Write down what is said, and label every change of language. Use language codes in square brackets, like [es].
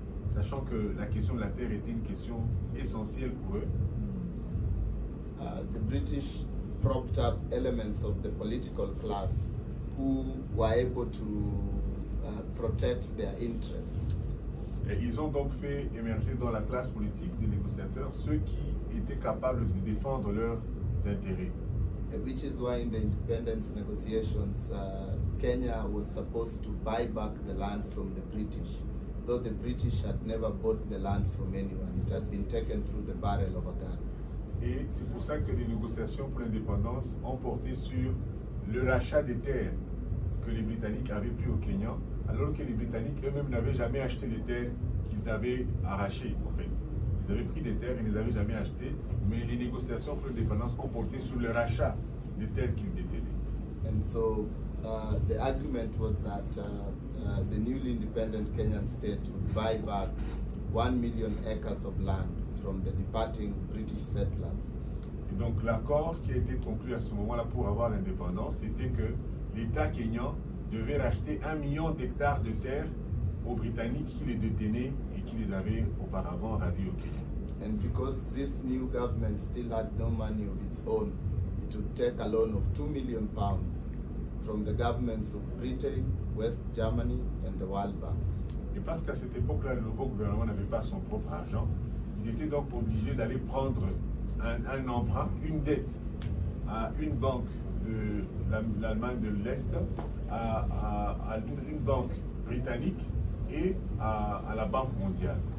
[fr] Sachant que la question de la terre était une question essentielle pour eux. [en] The British propped up elements of the political class who were able to protect their interests. [fr] Et ils ont donc fait émerger dans la classe politique des négociateurs ceux qui étaient capables de défendre leurs intérêts. [en] Which is why in the independence negotiations, Kenya was supposed to buy back the land from the British, though the British had never bought the land from anyone. It had been taken through the barrel of a gun. [fr] Et c'est pour ça que les négociations pour l'indépendance ont porté sur le rachat des terres que les Britanniques avaient pris au Kenya, alors que les Britanniques eux-mêmes n'avaient jamais acheté les terres qu'ils avaient arrachées, en fait. Ils avaient pris des terres et ne les avaient jamais achetées, mais les négociations pour l'indépendance ont porté sur le rachat des terres qu'ils détenaient. [en] And so the agreement was that the newly independent Kenyan state would buy back 1 million acres of land from the departing British settlers. [fr] Et donc l'accord qui a été conclu à ce moment-là pour avoir l'indépendance, c'était que l'État kényan devait racheter 1 million d'hectares de terres aux Britanniques qui les détenaient et qui les avaient auparavant ravis au Kenya. [en] And because this new government still had no money of its own, it would take a loan of £2 million from the governments of Britain, West Germany and the World Bank. [fr] Et parce qu'à cette époque-là, le nouveau gouvernement n'avait pas son propre argent, ils étaient donc obligés d'aller prendre un emprunt, une dette à une banque de l'Allemagne de l'Est, à une banque britannique et à la Banque mondiale.